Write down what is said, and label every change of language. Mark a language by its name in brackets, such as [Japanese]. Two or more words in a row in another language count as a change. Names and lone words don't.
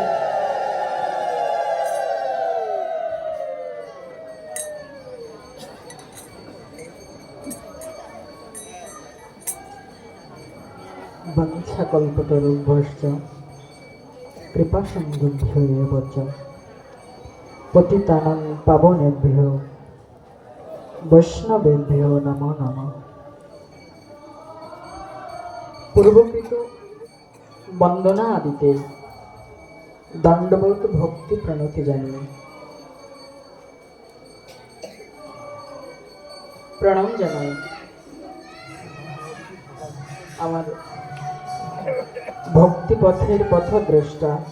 [Sanskrit] বঞ্ছাকল্পতরুভ্যশ্চ কৃপাসিন্ধুভ্যো চ পতিতানাং পাবনেভ্যো বৈষ্ণবেভ্যো নমো নমঃ। [Bangla] পূর্বকৃত বন্দনা আদিতে দণ্ডবোধ ভক্তি প্রণতি জানিয়ে প্রণাম জানাই আমার ভক্তি পথের পথদ্রষ্টা